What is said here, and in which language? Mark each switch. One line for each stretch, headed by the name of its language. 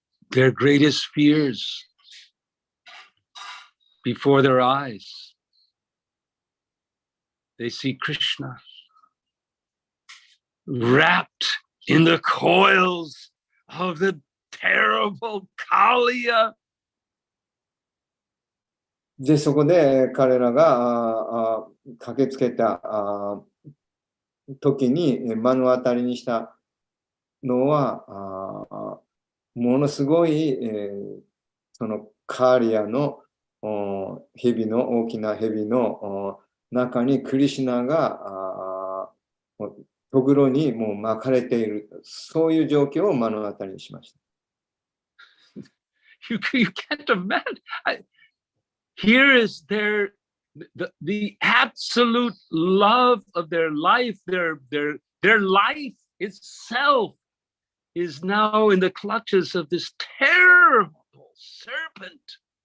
English: Their greatest fears before their eyes. They see Krishna wrapped in the coils of the terrible Kaliya.
Japanese: で、そこで彼らが駆けつけた時に目の当たりにしたのは、ものすごい、そのカーリアの蛇の大きな蛇の中にクリシュナがとぐろにもう巻かれている、そういう状況を目の当たりにしました。
English: You can't imagine. Here is the absolute love of their life. Their life itself is now in the clutches of this terrible serpent.